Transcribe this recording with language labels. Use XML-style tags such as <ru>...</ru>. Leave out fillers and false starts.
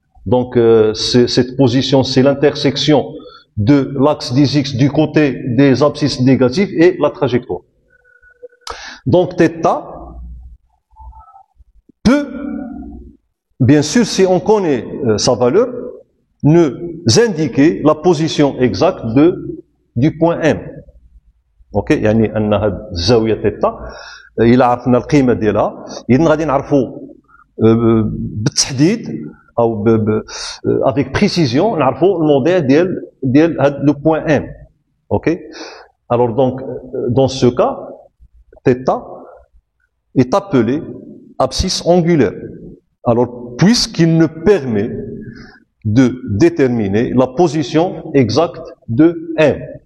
<fr>Donc cette position, c'est l'intersection de l'axe des X du côté des abscisses négatives et la trajectoire. Donc θ peut, bien sûr, si on connaît sa valeur, nous indiquer la position exacte du point M.</fr> <ar>اوكي يعني ان هاد الزاويه θ الى عرفنا القيمه ديالها اذا غادي نعرفوا بالتحديد او</ar> <fr>افيك بريسيزيون</fr> <ar>نعرفوا الموديل ديال هاد</ar> <fr>لو بوين ام. اوكي alors donc dans ce cas θ est appelé abscisse angulaire, alors puisqu'il nous permet de déterminer la position exacte de M.</fr>